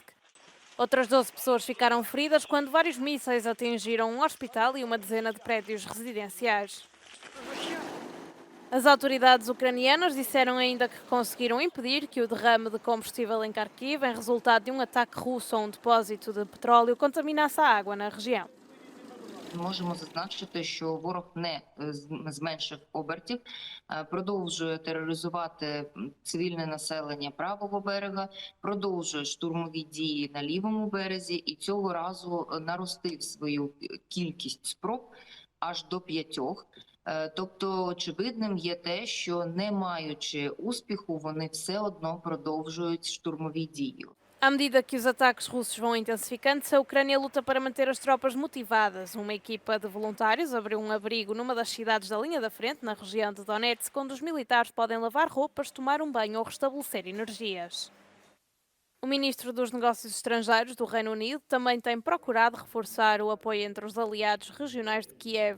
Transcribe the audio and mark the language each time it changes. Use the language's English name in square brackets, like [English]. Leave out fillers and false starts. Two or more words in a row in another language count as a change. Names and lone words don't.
[Portuguese] Outras 12 pessoas ficaram feridas quando vários mísseis atingiram um hospital e uma dezena de prédios residenciais. As autoridades ucranianas disseram ainda que conseguiram impedir que o derrame de combustível em Kharkiv, em resultado de um ataque russo a um depósito de petróleo, contaminasse a água na região. [Ukrainian] Можемо зазначити, що ворог не зменшив обертів, продовжує тероризувати цивільне населення правого берега, продовжує штурмові дії на лівому березі і цього разу наростив свою кількість спроб аж до 5. Тобто очевидним є те, що не маючи успіху, вони все одно продовжують штурмові дії. [Portuguese] À medida que os ataques russos vão intensificando-se, a Ucrânia luta para manter as tropas motivadas. Uma equipa de voluntários abriu um abrigo numa das cidades da linha da frente, na região de Donetsk, onde os militares podem lavar roupas, tomar um banho ou restabelecer energias. O ministro dos Negócios Estrangeiros do Reino Unido também tem procurado reforçar o apoio entre os aliados regionais de Kiev.